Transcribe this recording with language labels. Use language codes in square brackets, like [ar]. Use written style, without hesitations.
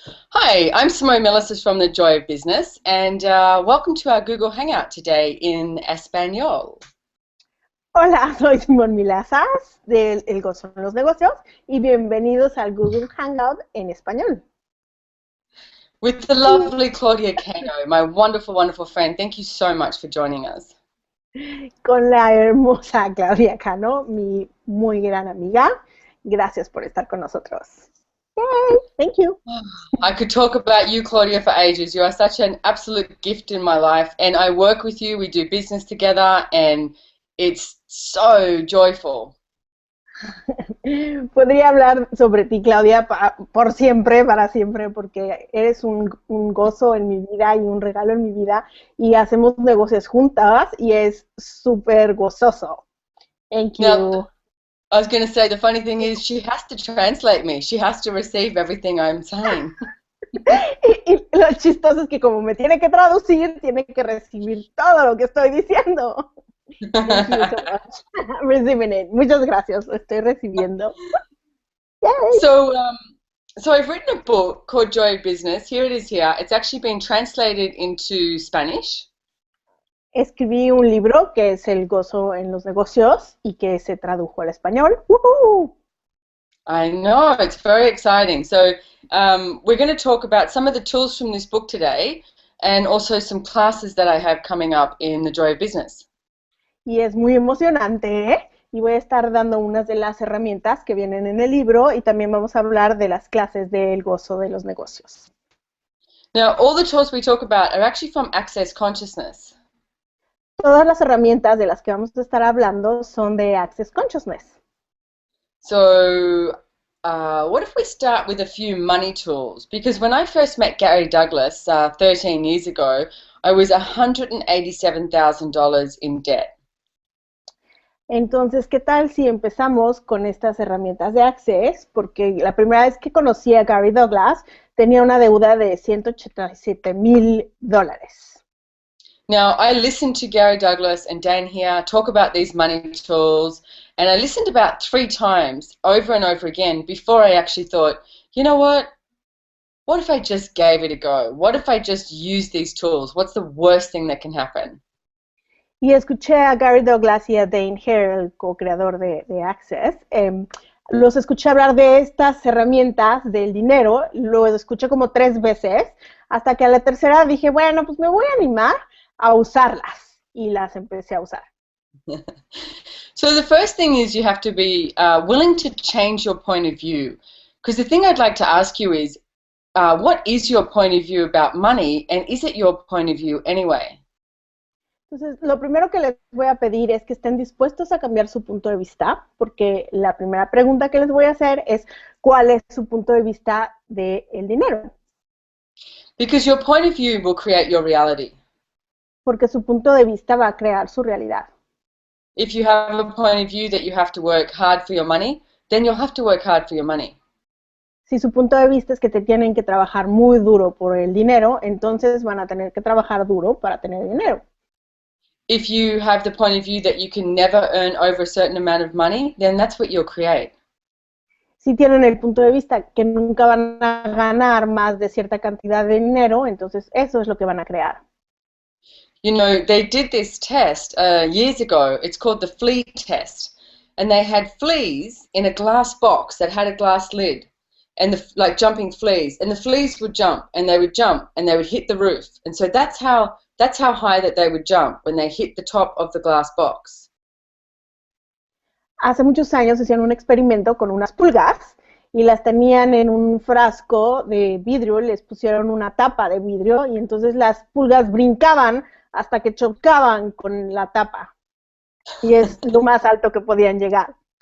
[en] Hi, I'm Simone Milasas from the Joy of Business, and welcome to our Google Hangout today in Espanol. [es] Hola, soy Simone Milasas del El GOZO en los negocios y bienvenidos al Google Hangout en español. [en] With the lovely Claudia Cano, my wonderful, wonderful friend. Thank you so much for joining us. [es] Con la hermosa Claudia Cano, mi muy gran amiga. Gracias por estar con nosotros. [en] Yay, thank you. I could talk about you, Claudia, for ages. You are such an absolute gift in my life, and I work with you. We do business together, and it's so joyful. [es] Podría hablar sobre ti, Claudia, por siempre, para siempre, porque eres un gozo en mi vida y un regalo en mi vida y hacemos negocios juntas y es súper gozoso. [en] Thank you. Now, I was going to say, the funny thing is she has to translate me. She has to receive everything I'm saying. [es] Y lo chistoso es que como me tiene que traducir, tiene que recibir todo lo que estoy diciendo. [en] Thank you so much. Receiving it. [es] Muchas gracias, lo estoy recibiendo. [en] Yay. So I've written a book called Joy of Business. Here it is here. It's actually been translated into Spanish. [es] Escribí un libro que es El gozo en los negocios y que se tradujo al español. ¡Woohoo! [en] I know, it's very exciting. So we're going to talk about some of the tools from this book today and also some classes that I have coming up in the Joy of Business. [es] Y es muy emocionante, ¿eh? Y voy a estar dando unas de las herramientas que vienen en el libro y también vamos a hablar de las clases del gozo de los negocios. [en] Now, all the tools we talk about are actually from Access Consciousness. [es] Todas las herramientas de las que vamos a estar hablando son de Access Consciousness. [en] So what if we start with a few money tools? Because when I first met Gary Douglas 13 years ago, I was $187,000 in debt. [es] Entonces, ¿qué tal si empezamos con estas herramientas de Access? Porque la primera vez que conocí a Gary Douglas tenía una deuda de $187,000. [en] Now, I listened to Gary Douglas and Dan here talk about these money tools, and I listened about 3 times over and over again before I actually thought, you know what? What if I just gave it a go? What if I just used these tools? What's the worst thing that can happen? [es] Y escuché a Gary Douglas y a Dane Hare, el co-creador de Access. Los escuché hablar de estas herramientas del dinero, lo escuché como 3 veces, hasta que a la tercera dije, bueno, pues me voy a animar a usarlas, y las empecé a usar. [en] So the first thing is you have to be willing to change your point of view. Because the thing I'd like to ask you is, what is your point of view about money, and is it your point of view anyway? [es] Entonces, lo primero que les voy a pedir es que estén dispuestos a cambiar su punto de vista, porque la primera pregunta que les voy a hacer es, ¿cuál es su punto de vista del dinero? [en] Because your point of view will create your reality. [es] Porque su punto de vista va a crear su realidad. [en] If you have a point of view that you have to work hard for your money, then you'll have to work hard for your money. [es] Si su punto de vista es que te tienen que trabajar muy duro por el dinero, entonces van a tener que trabajar duro para tener dinero. [en] If you have the point of view that you can never earn over a certain amount of money, then that's what you'll create. [es] Si tienen el punto de vista que nunca van a ganar más de cierta cantidad de dinero, entonces eso es lo que van a crear. [en] You know, they did this test years ago. It's called the Flea Test. And they had fleas in a glass box that had a glass lid, and like jumping fleas. And the fleas would jump, and they would jump, and they would hit the roof. And so that's how high that they would jump when they hit the top of the glass box. [es] Hace muchos años hicieron un experimento con unas pulgas y las tenían en un frasco de vidrio, les pusieron una tapa de vidrio y entonces las pulgas brincaban hasta que chocaban con la tapa. Y es lo más alto que podían llegar.